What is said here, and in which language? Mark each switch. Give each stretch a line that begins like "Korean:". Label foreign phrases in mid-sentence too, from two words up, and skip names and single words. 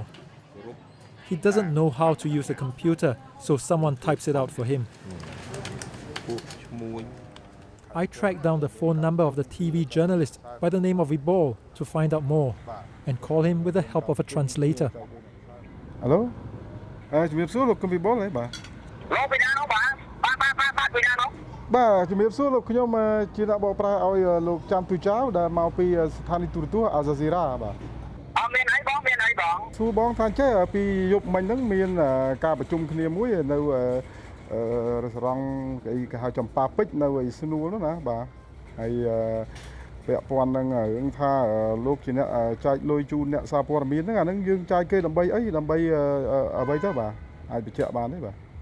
English: He doesn't know how to use a computer, so someone types it out for him. I track down the phone number of the TV journalist by the name of Vibol to find out more and call him with the help of a translator. Hello?
Khmer: ជំរាបសួរលោកកុំវិបុលហ៎បាទលោកពីណានោះបាទពីណានោះបាទជំរាបសួរលោកខ្ញុំជាអ្នកបកប្រែឲ្យលោកចាំ ទូចៅដែលមកពីស្ថានីយទូរទស្សន៍ Jazeera បាទអត់មានអីបងសួរបងថាចេះពីយប់មិញហ្នឹងមានការប្រជុំគ្នាមួយនៅរេស្តូរ៉ង់គេហៅចំប៉ាពេជ្រនៅឯស្នួលនោះណាបាទហើយពាក់ព័ន្ធនឹងរឿងថាលោកជាអ្នកចែកលុយជូនអ្នកសារព័ត៌មានហ្នឹងអាហ្នឹងយើងចែកគេដើម្បីអីដើម្បីអ្វីទៅបាទអាចបញ្ជាក់បានទេបាទ